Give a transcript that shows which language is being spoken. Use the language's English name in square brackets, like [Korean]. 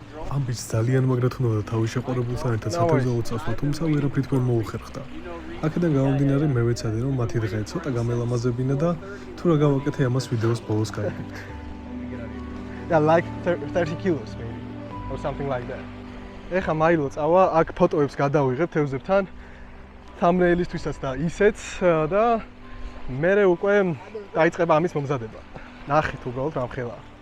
[Georgian] ამბიც ძალიან მაგრად უნდა თავის შეყვარებულთან ერთად სათევზაო წასვლა, თუმცა ვერაფრით ვერ მოუხერხდა. აქედან გამომდინარე მე ვეცადე რომ მათი დღე ცოტა გამელამაზებინა და თუ რა გავაკეთე ამას ვიდეოს ბოლოს გავიგებთ. [English] Yeah, like 30 kilos maybe or something like that. [Georgian] ეხა მაილო წავა, აქ ფოტოებს გადავიღებ თევზებთან. thumbnail-ისთვისაც და ისეც და მე უკვე დაიწყება ამის მომზადება. ნახეთ უბრალოდ რამხელა.